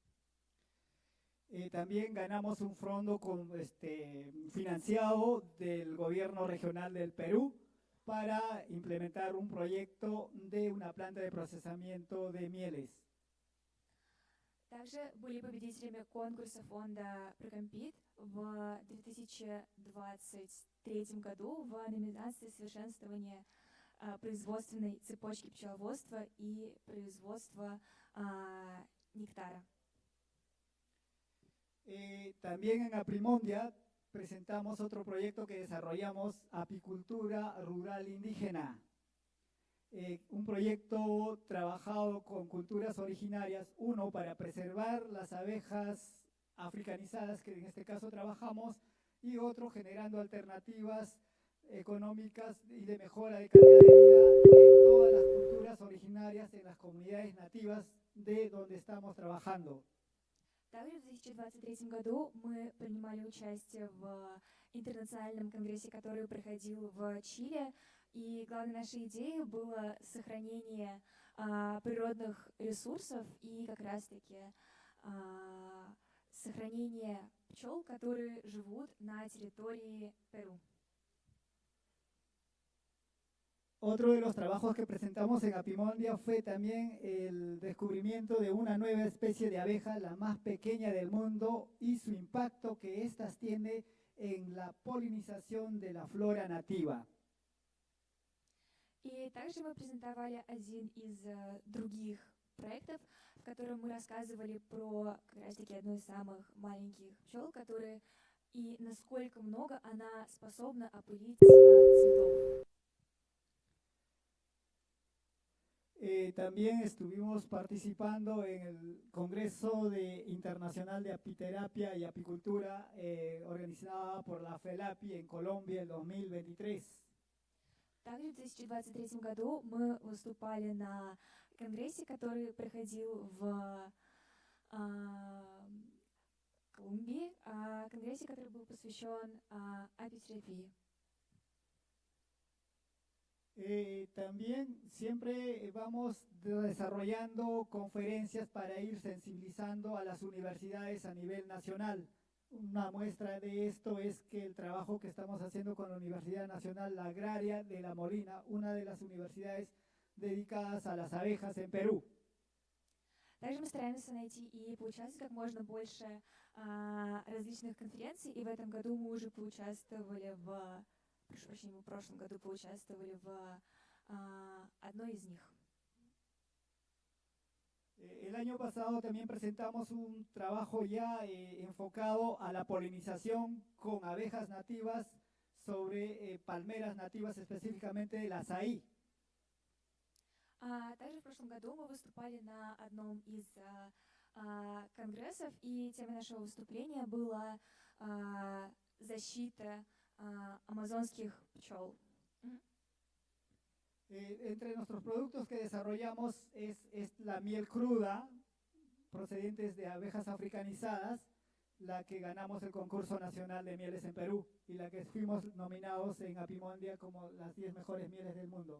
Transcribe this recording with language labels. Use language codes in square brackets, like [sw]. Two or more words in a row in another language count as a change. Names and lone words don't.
[es] También ganamos un fondo financiado del gobierno regional del Perú para implementar un proyecto de una planta de procesamiento de mieles. [ru] Также были победителями конкурса фонда «Прокомпит» в 2023 году в номинации «Совершенствование производственной цепочки пчеловодства и производства нектара». [es] También en Aprimondia presentamos otro proyecto que desarrollamos, Apicultura Rural Indígena. Un proyecto trabajado con culturas originarias, uno para preservar las abejas africanizadas, que en este caso trabajamos, y otro generando alternativas económicas y de mejora de calidad de vida en todas las culturas originarias, en las comunidades nativas de donde estamos trabajando. [ru] Также в 2023 году мы принимали участие в интернациональном конгрессе, который проходил в Чили, и главной нашей идеей было сохранение природных ресурсов и как раз-таки сохранение пчел, которые живут на территории Перу. [es] Otro de los trabajos que presentamos en Apimondia fue también el descubrimiento de una nueva especie de abeja, la más pequeña del mundo, y su impacto que éstas tienen en la polinización de la flora nativa. [ru] И также мы презентовали один из других проектов, в котором мы рассказывали про как раз-таки одну из самых маленьких пчел, которые и насколько много она способна опылить цветов. [es] También estuvimos participando en el Congreso Internacional de Apiterapia y Apicultura organizada por la FELAPI en Colombia en 2023. [ru] Также в 2023 году мы выступали на конгрессе, который проходил в Колумбии, конгрессе, который был посвящен апитерапии. [es] También siempre vamos desarrollando conferencias para ir sensibilizando a las universidades a nivel nacional. Una muestra de esto es que el trabajo que estamos haciendo con la Universidad Nacional Agraria de La Molina, una de las universidades dedicadas a las abejas en Перу. [ru] Также мы стараемся найти и поучаствовать как можно больше различных конференций, и в этом году мы уже поучаствовали в прошлом году поучаствовали в одной из них. [es] El año pasado también presentamos un trabajo ya enfocado a la polinización con abejas nativas sobre palmeras nativas, específicamente el azaí. [ru] Также в прошлом году мы выступали на одном из конгрессов, и темой нашего выступления была защита amazonskих пчел. [es] Entre nuestros productos que desarrollamos es la miel cruda, procedentes de abejas africanizadas, la que ganamos el concurso nacional de mieles en Perú y la que fuimos nominados en Apimondia como las 10 mejores mieles del mundo.